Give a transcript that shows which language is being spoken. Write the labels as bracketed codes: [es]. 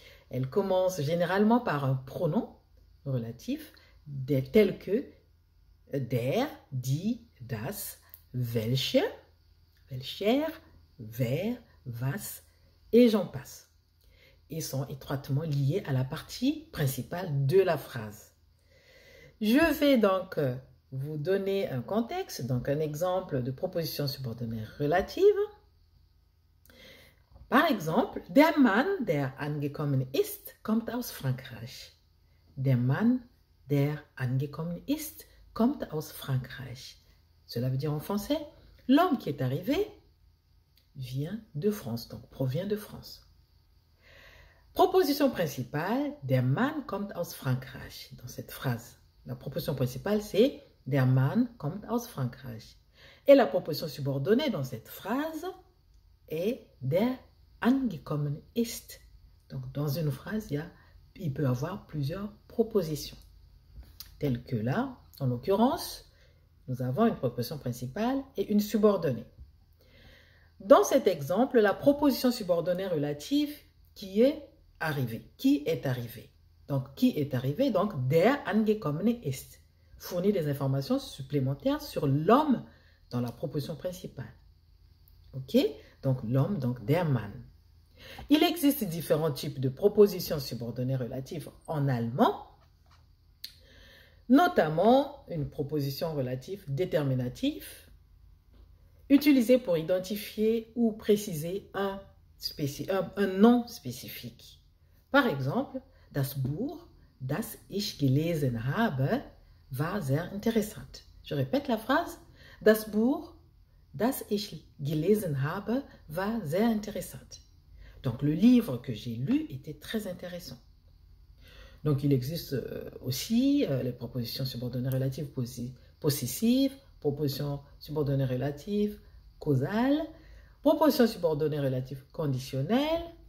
[fr] Elles commencent généralement par un pronom relatif tel que der, die, das, welche, welcher, wer, was et j'en passe, et sont étroitement liés à la partie principale de la phrase. Je vais donc vous donner un contexte, donc un exemple de proposition subordonnée relative. Par exemple, [de] der Mann, der angekommen ist, kommt aus Frankreich. Der Mann, der angekommen ist, kommt aus Frankreich. [fr] Cela veut dire en français, l'homme qui est arrivé vient de France, donc provient de France. Proposition principale, [de] der Mann kommt aus Frankreich. [fr] Dans cette phrase, la proposition principale, c'est [de] der Mann kommt aus Frankreich. [fr] Et la proposition subordonnée dans cette phrase est [de] der angekommen ist. [fr] Donc, dans une phrase, il peut y avoir plusieurs propositions. Telles que là, en l'occurrence, nous avons une proposition principale et une subordonnée. Dans cet exemple, la proposition subordonnée relative qui est arrivé. Qui est arrivé? Donc, qui est arrivé? [de] Donc, der angekommene ist. [fr] Fournit des informations supplémentaires sur l'homme dans la proposition principale. OK? Donc, l'homme, donc der Mann. Il existe différents types de propositions subordonnées relatives en allemand, notamment une proposition relative déterminative, utilisée pour identifier ou préciser un nom spécifique. Par exemple, [de] das Buch, das ich gelesen habe, war sehr interessant. [fr] Je répète la phrase. [de] Das Buch, das ich gelesen habe, war sehr interessant. [fr] Donc, le livre que j'ai lu était très intéressant. Donc, il existe aussi les propositions subordonnées relatives possessives, propositions subordonnées relatives causales, propositions subordonnées relatives conditionnelles.